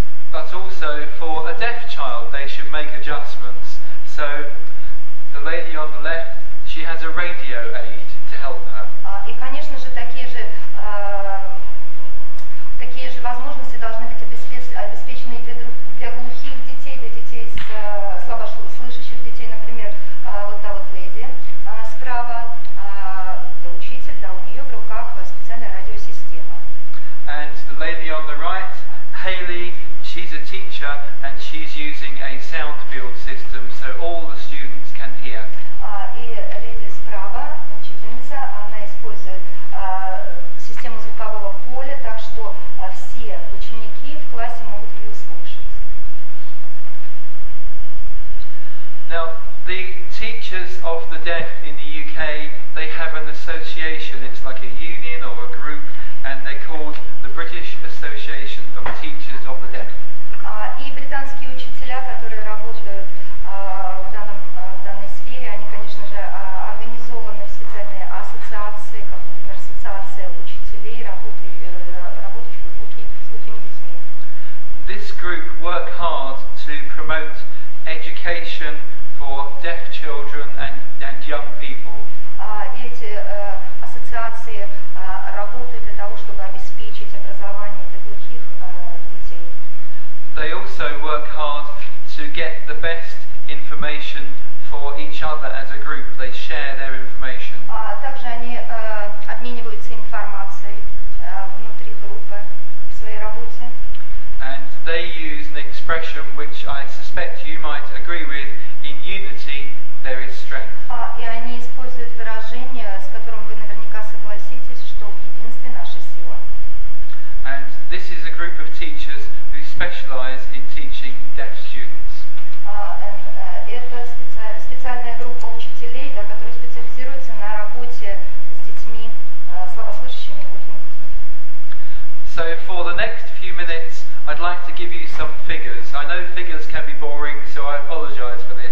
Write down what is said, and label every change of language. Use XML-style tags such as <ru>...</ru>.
<en>But also for a deaf child, they should make adjustments. So the lady on the left, she has a radio aid to help her.</en> <ru>И, конечно же, такие же возможности должны быть обеспечены для глухих детей, для детей с слабослышащих детей, например, вот та вот леди справа, это учитель, да, у нее в руках специальная радиосистема.</ru> <en>And the lady on the right, Hayley, she's a teacher and she's using a sound field system so all the students can hear.</en> <ru>И леди справа, учительница, она использует систему звукового поля, так что все ученики в классе могут ее слышать.</ru> <en>Now, the teachers of the deaf in the UK, they have an association. It's like a union or a group, and they're called the British Association of Teachers of the Deaf.</en> <ru>И британские учителя, которые работают в данной сфере, они, конечно же, организованы в специальные ассоциации, как, например, ассоциация учителей, работающих с глухими детьми.</ru> <en>This group work hard to promote education for deaf children and young people.</en> <ru>Эти ассоциации работают для того, чтобы обеспечить образование для глухих детей.</ru> <en>They also work hard to get the best information for each other as a group. They share their information.</en> <ru>Также они обмениваются информацией внутри группы в своей работе.</ru> <en>And they use an expression which I suspect you might agree with: in unity there is strength.</en> <ru>И они используют выражение, с которым вы наверняка согласитесь, что в единстве наша сила.</ru> <en>And this is a group of teachers who specialize in teaching deaf students.</en> <ru>Это специальная группа учителей, да, которые специализируются на работе с детьми, слабослышащими и глухими детьми.</ru> <en>So for the next few minutes, I'd like to give you some figures. I know figures can be boring, so I apologize for this.</en>